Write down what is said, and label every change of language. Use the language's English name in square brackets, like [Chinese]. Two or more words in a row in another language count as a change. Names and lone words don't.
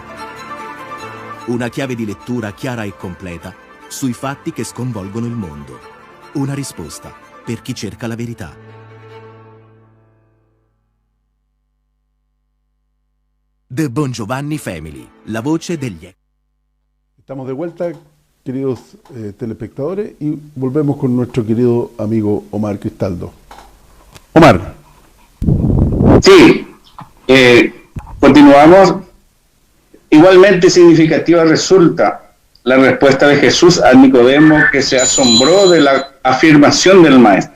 [Italian] Una chiave di lettura chiara e completa sui fatti che sconvolgono il mondo. Una risposta per chi cerca la verità. The Bongiovanni Family, la voce degli... [Spanish] Estamos de vuelta, queridos telespectadores, y volvemos con nuestro querido amigo Omar Cristaldo. Omar. Sí, continuamos. Igualmente significativa resulta la respuesta de Jesús a Nicodemo, que se asombró de la afirmación del Maestro.